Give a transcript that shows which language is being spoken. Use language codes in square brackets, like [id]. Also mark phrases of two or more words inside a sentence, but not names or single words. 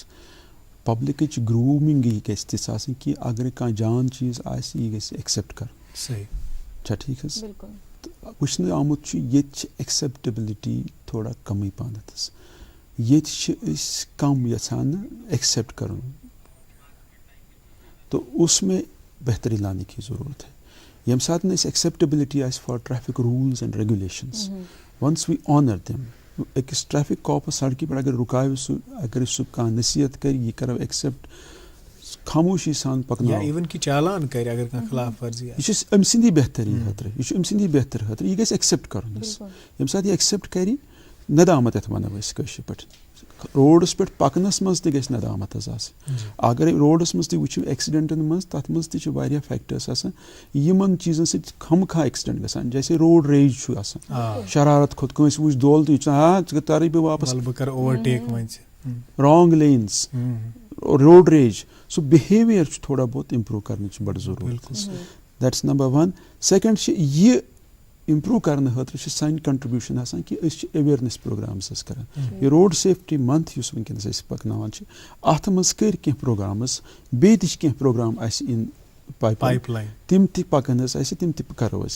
[ks] پبلکٕچ گروٗمِنٛگٕے گژھِ تِژھ آسٕنۍ کہِ اگر کانٛہہ جان چیٖز آسہِ یہِ گژھِ ایکسیپٹ کرُن. صحیح چھا ٹھیٖک حظ؟ وٕچھنہٕ آمُت چھُ ییٚتہِ چھِ ایکسیپٹیبلٹی تھوڑا کمٕے پہنتھ حظ. ییٚتہِ چھِ أسۍ کم یژھان ایکسیپٹ کرُن, [ur] تو اس میں بہتری لانے کی ضرورت ہے. [ks] ییٚمہِ ساتہٕ أسۍ ایکسیپٹیبلٹی آسہِ [en] for traffic rules and regulations, once we honour them. [ks] أکِس ٹریفک کاپس سڑکہِ پٮ۪ٹھ اگر رُکاوِ سُہ, اگر سُہ کانٛہہ نصیحت کرِ, یہِ کرو ایکسیپٹ, خاموشی سان پکناو, اِون کہ چالان کرِ اگر کانٛہہ خلاف ورزی, یہ چھُ أمۍ سٕنٛدی بہتری خٲطرٕ, یہِ چھُ أمۍ سٕنٛدی بہتری خٲطرٕ, یہِ گژھِ ایکسیپٹ کرُن حظ. ییٚمہِ ساتہٕ یہِ ایکسیپٹ کرِ, ندامت یتھ ونو أسۍ کٲشِر پٲٹھۍ, روڈس پٮ۪ٹھ پکنس منٛز تہِ گژھِ ندامت حظ آسٕنۍ. اگر روڈس منٛز تہِ وٕچھو ایکسیڈنٹن منٛز, تتھ منٛز تہِ چھِ واریاہ فیکٹرس آسان یِمن چیٖزن سۭتۍ خامخواہ ایکسیڈنٹ گژھان, جیسے [en] road rage [ks] چھُ آسان, شرارت کھوٚت کٲنٛسہِ وٕچھ دول تہٕ یہِ چھُ ژٕ ژٕ ترٕے بہٕ واپس, بہٕ کرٕ اوورٹیک وۄنۍ, [en] wrong lanes, road rage, [ks] سُہ بِہیویئر چھُ تھوڑا بہت امپروو کرنٕچ بڑٕ ضروٗرت حظ. [en] that's number one. [ks] سیکنڈ چھِ یہِ امپروو کرنہٕ خٲطرٕ چھِ سانہِ کنٹربیوٗشن آسان کہِ أسۍ چھِ [en] awareness programmes [ks] حظ کران. یہِ [en] road safety month [ks] یُس وٕنکیٚنس أسۍ پکناوان چھِ, اتھ منٛز کٔرۍ کینٛہہ پروگرامز, بیٚیہِ تہِ چھِ کینٛہہ پروگرام اسہِ [en] in pipeline, [ks] تِم تہِ پکن حظ اسہِ, تِم تہِ کرو أسۍ.